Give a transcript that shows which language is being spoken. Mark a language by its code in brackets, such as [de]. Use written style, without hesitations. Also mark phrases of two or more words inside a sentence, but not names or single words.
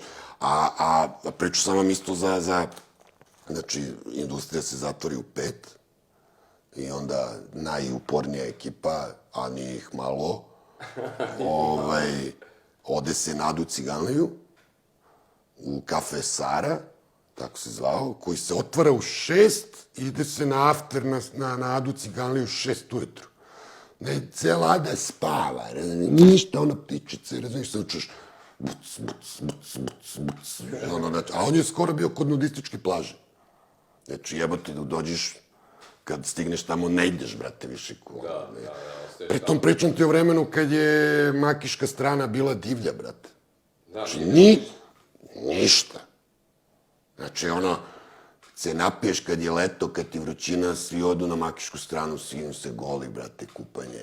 [sr] A priču sam vam isto znači, industrija se zatvori u 5 i onda najupornija ekipa, a nije ih malo, ode se na Adu Ciganliju u kafe Sara, tako se zvao, koji se otvara u 6 i ide se na after na Adu Ciganliju u 6 ujutru. Ne, cela Ada spava, ništa, ona ptičice, razumiješ, se učeš buc, buc, buc, buc, buc, a on je skoro bio kod nudističke plaže. Znači, jebote, da dođeš, kad stigneš tamo, ne ideš, brate, više. Da. Pritom pričam ti o vremenu kad je makiška strana bila divlja, brate. Znači, ništa. Znači, ono, se napiješ kad je leto, kad ti vrućina, svi odu na makišku stranu, svi se goli, brate, kupanje.